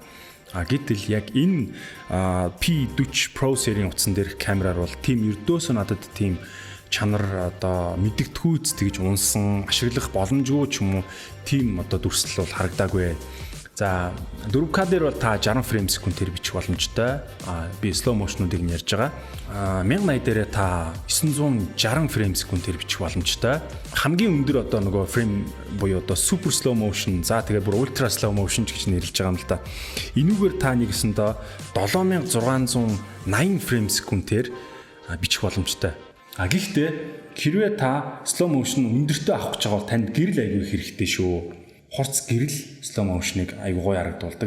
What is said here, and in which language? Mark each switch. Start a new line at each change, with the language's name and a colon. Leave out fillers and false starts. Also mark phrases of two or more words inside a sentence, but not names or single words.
Mongolian: Гэтэл яг энэ P40 Pro серийн утсан дээрх камераар бол тийм ердөөсөө надад тийм чанар одоо мэдэгдэхүйц тэгж унсан ашиглах боломжгүй ч юм уу тийм одоо дүрслэл бол харагдаагүй. За 4K дээр бол та 60 фрейм секундээр бичих боломжтой. Би
English: slow motion-
Mongolian: уудыг нь ярьж байгаа. 1080 дээрээ та 960 фрейм секундээр бичих боломжтой. Хамгийн өндөр одоо нөгөө фрейм буюу одоо
English: super slow motion,
Mongolian: за тэгээ бүр
English: ultra slow motion
Mongolian: гэж нэрлэж байгаа юм л да. Энүүгээр та нэгсэндээ 7680 фрейм секундээр бичих боломжтой. Гэхдээ хэрвээ та
English: slow motion
Mongolian: өндөртөө авах гэж байгаа бол танд гэрэл аягүй хэрэгтэй шүү. Хорц гэрэл
English: slow motion-
Mongolian: ыг аягүй гоё харагдуулдаг.